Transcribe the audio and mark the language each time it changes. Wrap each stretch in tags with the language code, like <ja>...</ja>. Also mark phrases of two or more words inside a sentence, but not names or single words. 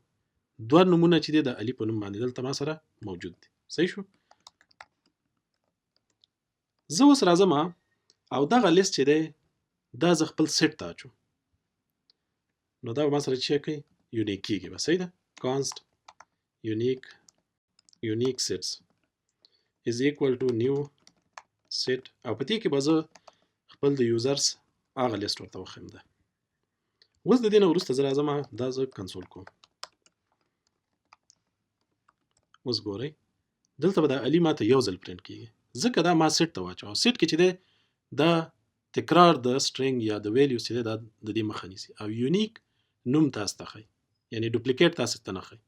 <ps>دوه نومونه چې دی د علي په نوم باندې دلته ما سره موجود دي. صحیح شو؟ زه اوس راځم او دغه لیست چې دی دا زه خپل سیټ ته اچوم. نو دا به ما سره چې کوي یونیک کیږي به. صحیح ده؟</ps> <en>const unique sets is equal to new set،</en> <ps>او په دې کې به زه خپل د یوزرز هغه لیست ورته وښیم. ده اوس د دې نه وروسته زه راځم دا زه کنسول کوم. اوس ګورئ دلته به د علي ماته یو ځل پرنټ کیږي ځکه دا ما سیټ ته واچوه. سیټ کې چې دی دا تکرار د سټرینګ یا د ویلیوز چې دی دا د دې مخه نیسي او یونیک نوم تاسو ته ښیي، یعنی ډوپلیکیټ تاسو ته نه ښیي.</ps>